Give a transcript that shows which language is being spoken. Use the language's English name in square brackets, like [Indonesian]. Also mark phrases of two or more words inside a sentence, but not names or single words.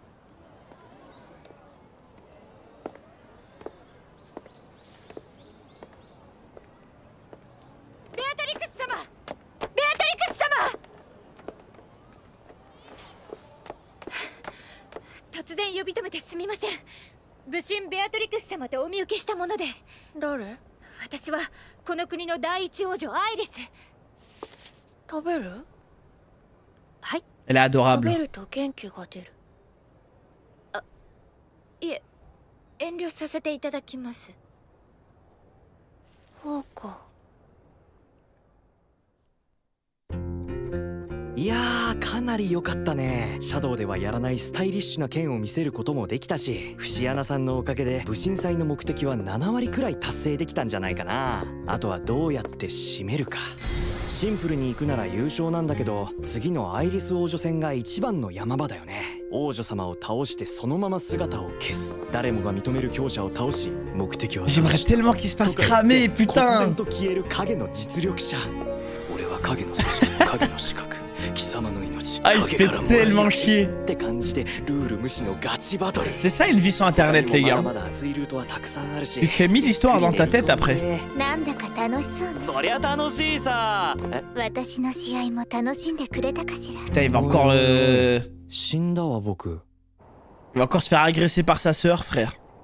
[French] Elle est adorable. [Japanese] いやー、かなり良かったね。シャドウではやらないスタイリッシュな剣を見せることもできたし、節穴さんのおかげで武神祭の目的は7割くらい達成できたんじゃないかな。あとはどうやって締めるか。シンプルに行くなら優勝なんだけど、次のアイリス王女戦が一番の山場だよね。王女様を倒してそのまま姿を消す。誰もが認める強者を倒し、目的を [French] J'aimerais tellement qu'il se fasse cramer, putain. [Japanese] 突然と消える影の実力者。俺は影の組織、影の資格。 [French] Ah, il se fait tellement chier. C'est ça une vie sur internet, les gars. Tu te fais 1000 histoires dans ta tête après. Putain, il va encore il va encore se faire agresser par sa sœur, frère.